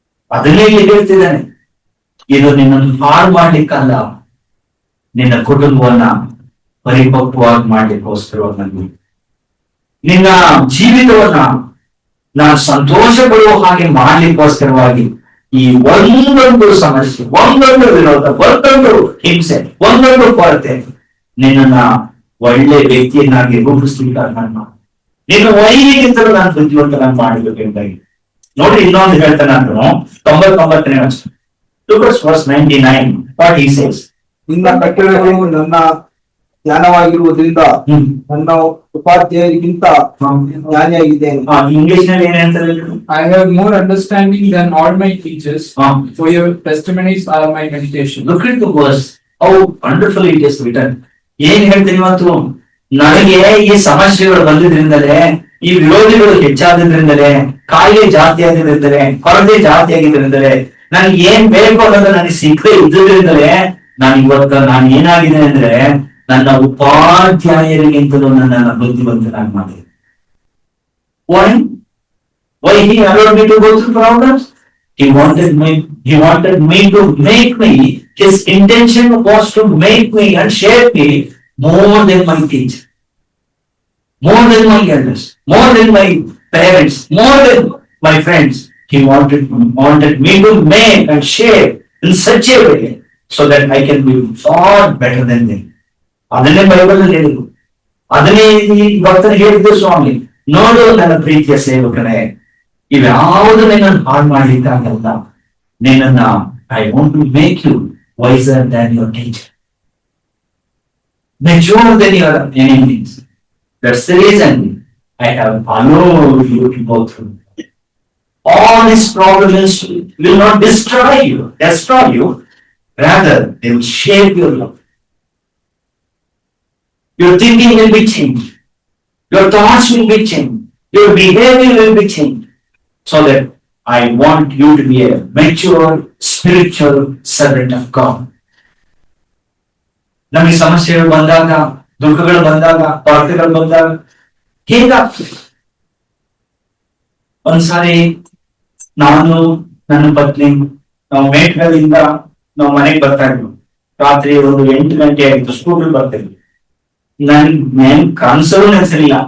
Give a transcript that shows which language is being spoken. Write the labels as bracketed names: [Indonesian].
[Kannada] ಅದನ್ನೇ ಇಲ್ಲಿ ಹೇಳ್ತಿದ್ದಾನೆ, ಇದು ನಿನ್ನನ್ನು ಹಾಳು ಮಾಡ್ಲಿಕ್ಕಲ್ಲ, ನಿನ್ನ ಕುಟುಂಬವನ್ನ ಪರಿಪಕ್ವವಾಗಿ ಮಾಡ್ಲಿಕ್ಕೋಸ್ಕರವಾಗಿ, ನಿನ್ನ ಜೀವಿತವನ್ನ ನಾನು ಸಂತೋಷ ಪಡುವ ಹಾಗೆ ಮಾಡ್ಲಿಕ್ಕೋಸ್ಕರವಾಗಿ ಈ ಒಂದೊಂದು ಸಮಸ್ಯೆ, ಒಂದೊಂದು ವಿರೋಧ, ಒಂದೊಂದು ಹಿಂಸೆ, ಒಂದೊಂದು ಕೊರತೆ ನಿನ್ನನ್ನ ಒಳ್ಳೆ ವ್ಯಕ್ತಿಯನ್ನಾಗಿ ರೂಪಿಸ್ಲಿಕ್ಕಾಗಿ ನಾನು ನಿನ್ನ ವೈರಿಗಿಂತಲೂ ನಾನು ಬುದ್ಧಿವಂತನಾಗಿ ಮಾಡಬೇಕೆಂದಾಗಿ. ನೋಡ್ರಿ, ಇನ್ನೊಂದು ಹೇಳ್ತಾನೆ ನಾನು 99ನೇ ವಚನ. [English] Look at verse 99. What he says. [Kannada] ನಿನ್ನ ಕಟ್ಟಳೆಗಳು ನನ್ನ ಜ್ಞಾನವಾಗಿರುವುದರಿಂದ ನನ್ನ ಉಪಾಧ್ಯಾಯರಿಗಿಂತ ಜ್ಞಾನಿಯಾಗಿದ್ದೇನೆ. ಇಂಗ್ಲಿಷ್ ನಲ್ಲಿ ಏನ್ ಹೇಳ್ತಾರೆ? [English] I have more understanding than all my teachers, for your testimonies are my meditation. Look at the verse. How wonderfully it is written. [Kannada] ಏನ್ ಹೇಳ್ತೀನಿ ಇವತ್ತು? ನನಗೆ ಈ ಸಮಸ್ಯೆಗಳು ಬಂದಿದ್ರಿಂದಲೇ, ಈ ವಿರೋಧಿಗಳು ಹೆಚ್ಚಾದ್ರಿಂದಲೇ, ಕಾಯಿಲೆ ಜಾಸ್ತಿ ಆಗಿದ್ರಿಂದಲೇ, ಕೊರತೆ ಜಾಸ್ತಿ ಆಗಿದ್ರಿಂದಲೇ, ನನಗೆ ಏನ್ ಬೇಕು ಅನ್ನೋದು ನನಗೆ ಸಿಕ್ಕದೆ ಇದ್ದಿದ್ರಿಂದಲೇ ನಾನು ಏನಾಗಿದೆ ಅಂದ್ರೆ ನನ್ನ ಉಪಾಧ್ಯಾಯರಿಗಿಂತಲೂ ನನ್ನನ್ನು ಬುದ್ಧಿವಂತನಾಗಿ ಮಾಡಿದೆ. [English] Why he allowed me to go through problems? He wanted me to make me, his intention was to make me and shape me more than my teacher, more than my elders, more than my parents, more than my friends. He wanted me to make and shape in such a way so that I can be far better than them. [Kannada] ಅದನ್ನೇ Bible ಹೇಳಿದ್ರು, ಅದನ್ನೇ ಈ ಭಕ್ತರು ಹೇಳಿದ್ದು, ಸ್ವಾಮಿ ನೋಡು ನನ್ನ ಪ್ರೀತಿಯ ಸೇವಕನೇ, ಇವ್ಯಾವುದು ನಿನ್ನನ್ನು ಹಾಳು ಮಾಡ್ಲಿಕ್ಕಾಗಲ್ಲ, ನಿನ್ನನ್ನ [English] I want to make you wiser than your teacher, mature than your enemies. That's the reason I have allowed you to go through. All these problems will not destroy you, rather they will shape your love. Your thinking will be changed. Your thoughts will be changed. Your behavior will be changed. So that I want you to be a mature spiritual servant of God. [Kannada] ನಮಗೆ ಸಮಸ್ಯೆಗಳು ಬಂದಾಗ, ದುಃಖಗಳು ಬಂದಾಗ, ಕೊರತೆಗಳು ಬಂದಾಗ ಹೇಗಾಗ್ತದೆ? ಒಂದ್ಸಾರಿ ನಾನು ನನ್ನ ಪತ್ನಿ ನಾವು ಮೇಟ್ಗಳಿಂದ ನಾವು ಮನೆಗೆ ಬರ್ತಾ ಇದ್ವಿ. ರಾತ್ರಿ ಒಂದು 8 ಗಂಟೆ ಆಗಿತ್ತು. ಸ್ಕೂಟರ್ ಬರ್ತಿದ್ವಿ. ನನ್ ಕನ್ಸಲು ನೆನ್ಸಿರ್ಲಿಲ್ಲ.